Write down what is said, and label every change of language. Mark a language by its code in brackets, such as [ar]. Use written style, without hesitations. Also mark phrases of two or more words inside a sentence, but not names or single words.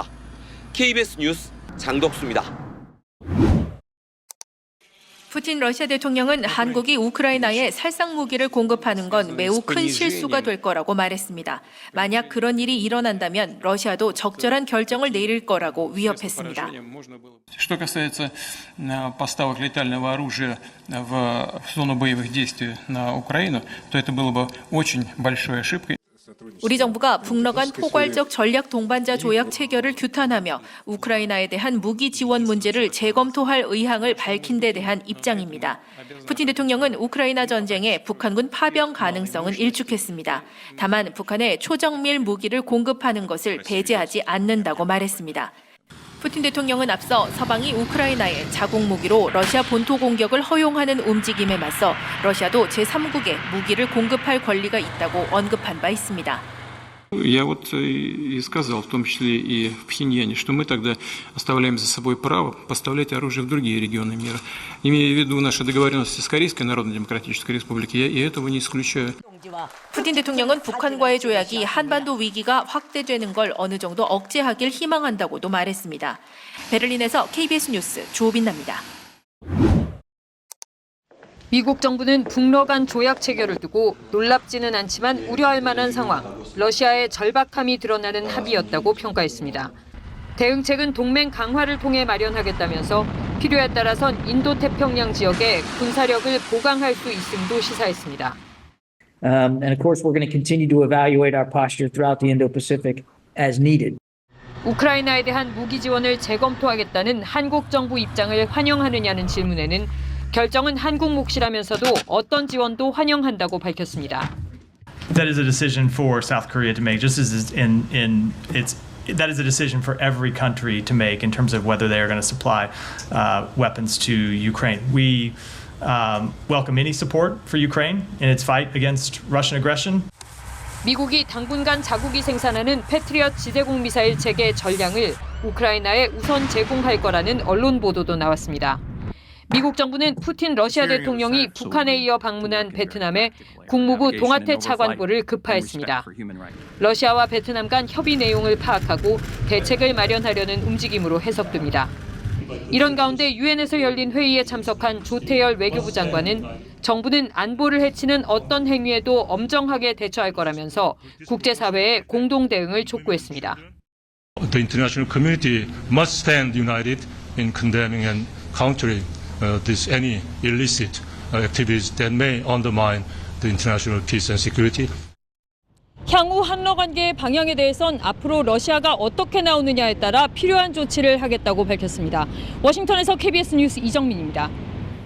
[ko] KBS 뉴스 장덕수입니다. 푸틴 러시아 대통령은 한국이 우크라이나에 살상 무기를 공급하는 건 매우 큰 실수가 될 거라고 말했습니다. 만약 그런 일이 일어난다면 러시아도 적절한 결정을 내릴 거라고 위협했습니다. [ru] Что касается поставок летального оружия в зону боевых действий на Украину, то это было бы очень большой ошибкой. [ko] 우리 정부가 북러 간 포괄적 전략 동반자 조약 체결을 규탄하며 우크라이나에 대한 무기 지원 문제를 재검토할 의향을 밝힌 데 대한 입장입니다. 푸틴 대통령은 우크라이나 전쟁에 북한군 파병 가능성은 일축했습니다. 다만 북한에 초정밀 무기를 공급하는 것을 배제하지 않는다고 말했습니다. 푸틴 대통령은 앞서 서방이 우크라이나에 자국 무기로 러시아 본토 공격을 허용하는 움직임에 맞서 러시아도 제3국에 무기를 공급할 권리가 있다고 언급한 바 있습니다. [ru] Я вот и сказал, в том числе и в Пхеньяне, что мы тогда оставляем за собой право поставлять оружие в другие регионы мира. Имея в виду наши договоренности с Корейской Народно-Демократической Республикой, я и этого не исключаю. [ko] 푸틴 대통령은 북한과의 조약이 한반도 위기가 확대되는 걸 어느 정도 억제하길 희망한다고도 말했습니다. 베를린에서 KBS 뉴스 조빈나입니다. 미국 정부는 북러 간 조약 체결을 두고 놀랍지는 않지만 우려할 만한 상황, 러시아의 절박함이 드러나는 합의였다고 평가했습니다. 대응책은 동맹 강화를 통해 마련하겠다면서 필요에 따라선 인도태평양 지역에 군사력을 보강할 수 있음도 시사했습니다. [en] And of course, we're going to continue to evaluate our posture throughout the Indo-Pacific as needed. [ko] 우크라이나에 대한 무기 지원을 재검토하겠다는 한국 정부 입장을 환영하느냐는 질문에는 결정은 한국 몫이라면서도 어떤 지원도 환영한다고 밝혔습니다. [en] That is a decision for South Korea to make, just as that is a decision for every country to make in terms of whether they are going to supply weapons to Ukraine. We welcome any support for Ukraine in its fight against Russian aggression. [ko] 미국이 당분간 자국이 생산하는 패트리엇 지대공 미사일 체계 전량을 우크라이나에 우선 제공할 거라는 언론 보도도 나왔습니다. 미국 정부는 푸틴 러시아 대통령이 북한에 이어 방문한 베트남에 국무부 동아태 차관보를 급파했습니다. 러시아와 베트남 간 협의 내용을 파악하고 대책을 마련하려는 움직임으로 해석됩니다. 이런 가운데 유엔에서 열린 회의에 참석한 조태열 외교부 장관은 정부는 안보를 해치는 어떤 행위에도 엄정하게 대처할 거라면서 국제사회의 공동 대응을 촉구했습니다. [en] The international community must stand united in condemning and countering any illicit activities that may undermine the international peace and security. [ko] 향후 한러 관계의 방향에 대해선 앞으로 러시아가 어떻게 나오느냐에 따라 필요한 조치를 하겠다고 밝혔습니다. 워싱턴에서 KBS 뉴스 이정민입니다.